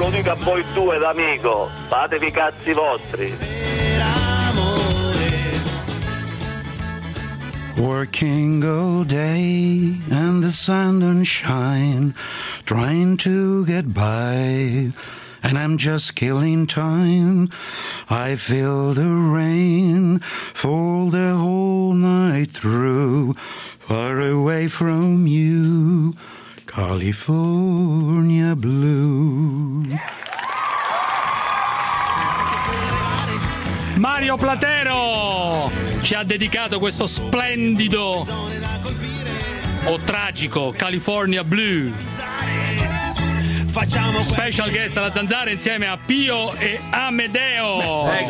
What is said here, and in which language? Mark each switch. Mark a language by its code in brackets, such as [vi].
[it] A voi due d'amico, fatevi i cazzi vostri. [en] Working all day and the sun don't shine, trying to get by, and I'm just killing time. I feel the rain fall the whole night through, far away from you, California blue. [it] Mario Platero ci ha dedicato questo splendido o tragico California Blue. Facciamo special guest alla Zanzara insieme a Pio e Amedeo.